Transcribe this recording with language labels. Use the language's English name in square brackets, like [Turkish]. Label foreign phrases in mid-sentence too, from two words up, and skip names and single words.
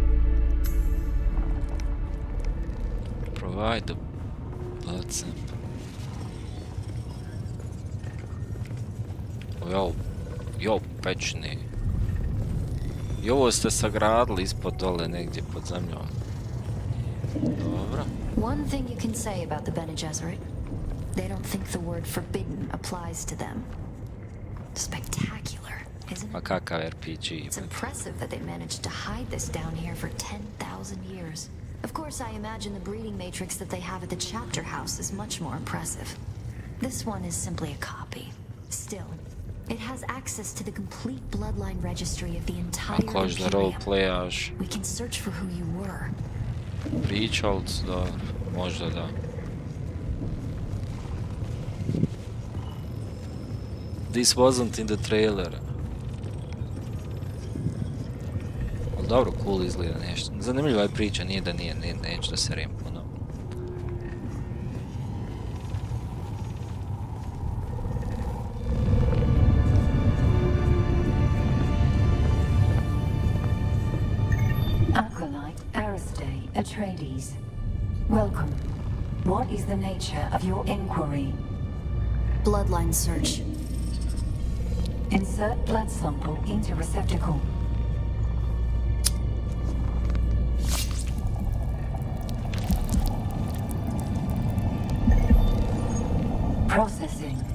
[English] Provide the blood sample. Jo, [Croatian] pećini. I ovo ste sagradili ispod dole negdje pod zemljom. Dobro. [English] One thing you can say about the Bene Gesserit, they don't think the word forbidden applies to them. Spectacular, isn't it? [Croatian] Ma kakav RPG. [English] It's impressive that they managed to hide this down here for 10,000 years. Of course, I imagine the breeding matrix that they have at the chapter house is much more impressive. This one is simply a copy. Still, it has access to the complete bloodline registry of the entire Imperium. We can search for who you were. [Croatian] Pričali su, dobro, možda da. [English] This wasn't in the trailer. [Croatian] Ali dobro, cool izgleda nešto. Zanimljiva je priča, nije da nije, neću da se rijem puno. [English] Atreides, welcome. What is the nature of your inquiry? Bloodline search. Insert blood sample into receptacle. Processing.